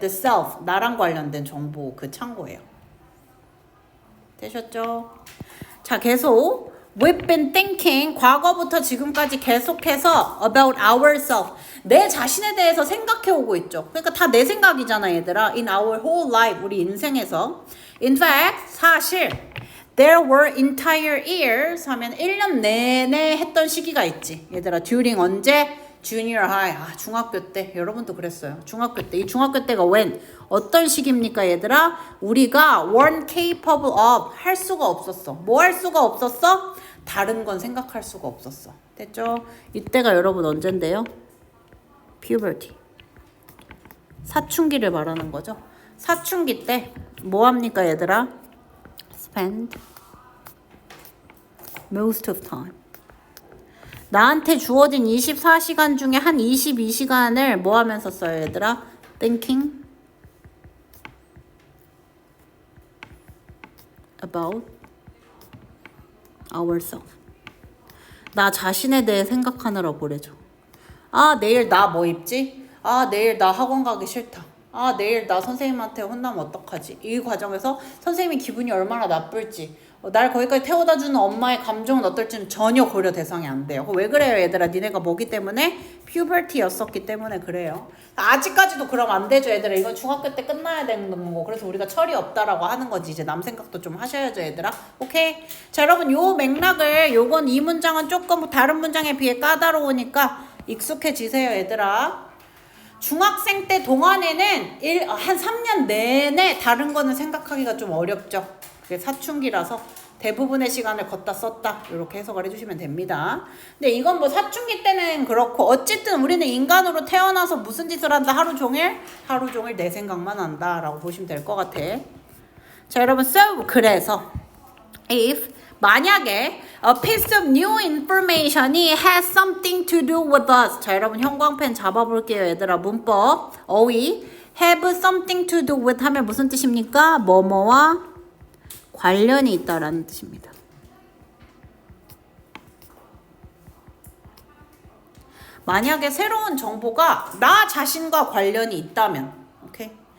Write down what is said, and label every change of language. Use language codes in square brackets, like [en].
[en] The self, [ko] 나랑 관련된 정보 그 창고예요. 되셨죠? 자, 계속 [en] We've been thinking, [ko] 과거부터 지금까지 계속해서 [en] about ourselves, [ko] 내 자신에 대해서 생각해 오고 있죠. 그러니까 다 내 생각이잖아, 얘들아. [en] In our whole life, [ko] 우리 인생에서. In fact, 사실 [en] There were entire years [ko] 하면 1년 내내 했던 시기가 있지. 얘들아, during 언제? junior high. 아, 중학교 때. 여러분도 그랬어요. 중학교 때. 이 중학교 때가 when? 어떤 시기입니까, 얘들아? 우리가 [en] weren't capable of. [ko] 할 수가 없었어. 뭐 할 수가 없었어? 다른 건 생각할 수가 없었어. 됐죠? 이때가 여러분 언젠데요? puberty. 사춘기를 말하는 거죠. 사춘기 때 뭐 합니까, 얘들아? [en] spend most of time. [ko] 나한테 주어진 24시간 중에 한 22시간을 뭐 하면서 써요, 얘들아? [en] thinking about ourselves. [ko] 나 자신에 대해 생각하느라 보내죠. 아, 내일 나 뭐 입지? 아, 내일 나 학원 가기 싫다. 아, 내일 나 선생님한테 혼나면 어떡하지? 이 과정에서 선생님이 기분이 얼마나 나쁠지, 날 거기까지 태워다 주는 엄마의 감정은 어떨지는 전혀 고려 대상이 안 돼요. 왜 그래요, 얘들아? 니네가 뭐기 때문에? 퓨버티였었기 때문에 그래요. 아직까지도 그러면 안 되죠, 얘들아. 이건 중학교 때 끝나야 되는 거고. 그래서 우리가 철이 없다라고 하는 거지. 이제 남 생각도 좀 하셔야죠, 얘들아. 오케이? 자, 여러분, 요 맥락을, 요건 이 문장은 조금 다른 문장에 비해 까다로우니까 익숙해지세요, 얘들아. 중학생 때 동안에는 한 3년 내내 다른 거는 생각하기가 좀 어렵죠. 그게 사춘기라서 대부분의 시간을 걷다 썼다, 이렇게 해석을 해주시면 됩니다. 근데 이건 뭐 사춘기 때는 그렇고, 어쨌든 우리는 인간으로 태어나서 무슨 짓을 한다? 하루 종일 내 생각만 한다 라고 보시면 될 것 같아. 자, 여러분, [en] so [ko] 그래서 [en] if [ko] 만약에 [en] a piece of new information이 has something to do with us. [ko] 자, 여러분 형광펜 잡아볼게요, 얘들아. 문법 어휘 [en] have something to do with [ko] 하면 무슨 뜻입니까? 뭐뭐와 관련이 있다라는 뜻입니다. 만약에 새로운 정보가 나 자신과 관련이 있다면, 오케이?